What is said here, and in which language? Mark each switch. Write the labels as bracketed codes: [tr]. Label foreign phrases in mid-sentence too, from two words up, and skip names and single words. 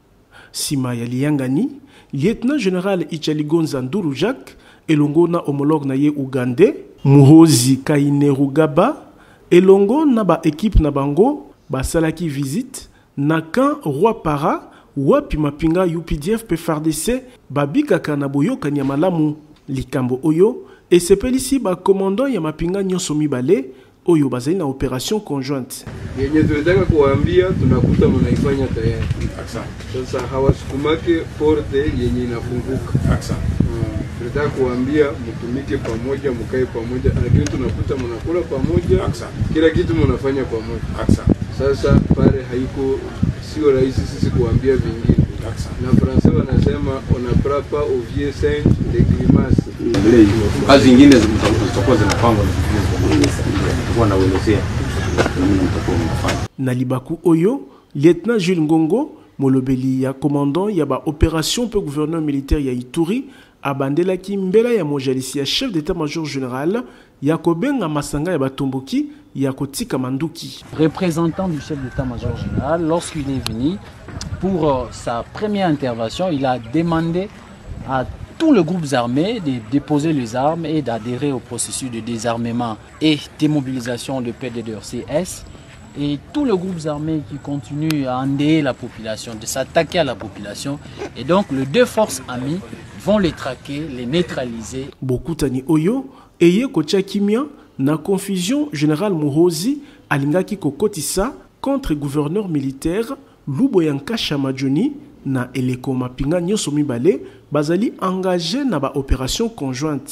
[ln] Sima ya liyangani [fr] lieutenant général [ln] Ichaligonza Ndulu Jacques elongo na homologue na ye Ugandais Muhozi Kainerugaba elongo na ba équipe na bango basalaki visite na camp Roi Para wapi mapinga UPDF pe FARDC babikaka na boyokani ya malamu likambo oyo esepelisi ba commandant ya mapinga nyonso mibale oyo bazali na [fr] opération conjointe. [sw] Yenye tunataka kuambia tunakuta mnaifanya tayari. Sasa hawasukumake porte yenye inafunguka. Tunataka kuambia mtumike pamoja, mkae pamoja, lakini tunakuta mnakula pamoja, kila kitu mnafanya pamoja. Sasa pale haiko sio rahisi sisi kuambia vingine. Na Francais wanasema [fr] on a pas oublié saint de grimace. [sw] Kazi nyingine zitakuwa zinapangwa na na uelezea [ln] na libaku oyo lieutenant Jules Ngongo molobeli ya commandant ya ba opération pe gouverneur militaire ya Ituri abandelaki mbela ya mojalisi ya [fr] chef d'état-major général [ln] ya kobenga masanga ya batomboki ya kotika manduki. [fr] Représentant du chef d'état-major général, lorsqu'il est venu pour sa première intervention, il a demandé à tous les groupes armés de déposer les armes et d'adhérer au processus de désarmement et démobilisation de PDDRCS. Et tous les groupes armés qui continuent à endeuiller la population, de s'attaquer à la population. Et donc les deux forces amies vont les traquer, les neutraliser. [ln] Bokutani Oyo, eye kocha kimia, na [fr] confusion général [ln] Muhozi, alingaki kokotisa [fr] contre gouverneur militaire, [ln] Luboyanka Chamadjoni, na eleko mapinga nyoso mibale, bazali engagé na ba [fr] opération conjointe.